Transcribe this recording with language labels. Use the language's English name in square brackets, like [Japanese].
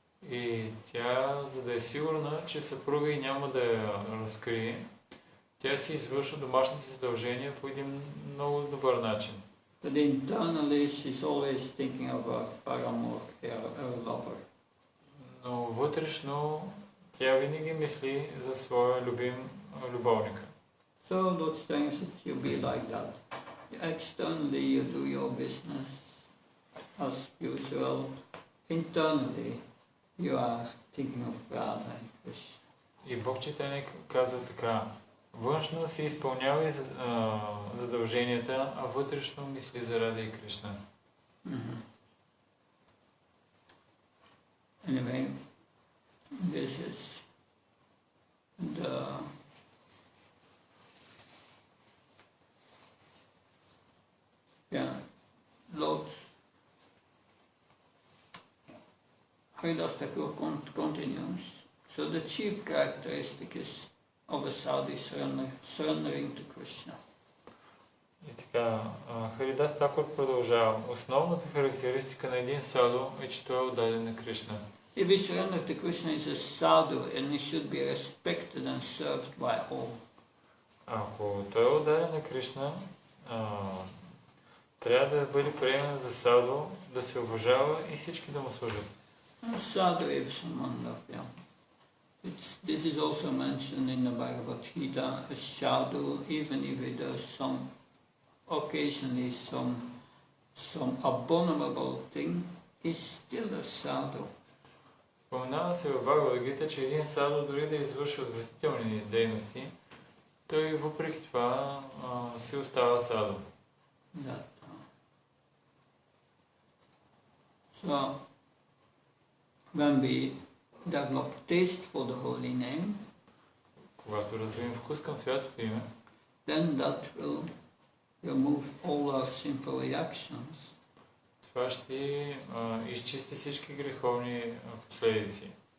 [Bulgarian] И тя, за да е сигурна, че съпруга и няма да я разкрие, тя си извършва домашните задължения по един много добър начин. [English] But internally she's always thinking of her paramour, her lover. [Bulgarian] Но вътрешно тя винаги мисли за своя любим любовник. [English] So Lord saying that you be like that. Externally you do your business as usual. Internally you are thinking of Radha and Krishna. [Bulgarian] И Бог Чайтания каза така: външно си изпълнява задълженията, а вътрешно мисли за Рада и Кришна. [English] Anyway, this is the Lord Haridas Thakur continues. So the chief characteristic is of a sadhu surrendering to Krishna. [Bulgarian] И така, Харидас Такур продължава. Основната характеристика на един саду е, че той е отдаден на Кришна. [English] If we surrender to Krishna is a sadhu and he should be respected and served by all. [Bulgarian] Ако той е отдаден на Кришна, трябва да бъде приемен за саду, да се уважава и всички да му служат. [English] Sadhu is someone love, yeah. This is also mentioned in the Bhagavad Gita, a sadhu, even if he does occasionally some abominable thing, is still a sadhu. [Bulgarian] Споменава се в Бхагавад Гита, че един саду дори да извърши отвратителни дейности, той въпреки това си остава саду. [English] So, when we develop taste for the holy name, [Bulgarian] когато развием вкус към святото име, [English] then that will remove all our sinful reactions. [Bulgarian] Това ще изчисти всички греховни последици.